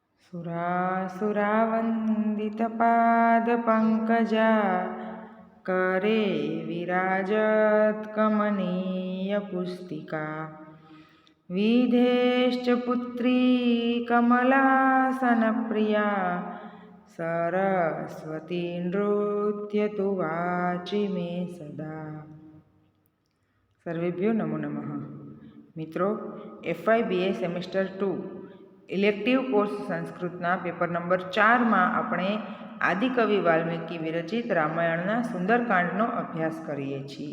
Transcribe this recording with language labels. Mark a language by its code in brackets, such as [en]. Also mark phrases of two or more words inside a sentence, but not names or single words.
[sa] सुरासुरावन्दितपादपङ्कजा करे विराजत्कमनीयपुस्तिका विधेश्च पुत्री कमलासनप्रिया सरस्वती नृत्यतु वाचि मे सदा। સર્વેભ્યો નમો નમઃ. [gu] મિત્રો, FYBA સેમેસ્ટર 2 ઇલેક્ટિવ કોર્સ સંસ્કૃતના પેપર નંબર 4માં આપણે આદિકવિ વાલ્મીકી વિરચિત રામાયણના સુંદરકાંડનો અભ્યાસ કરીએ છીએ.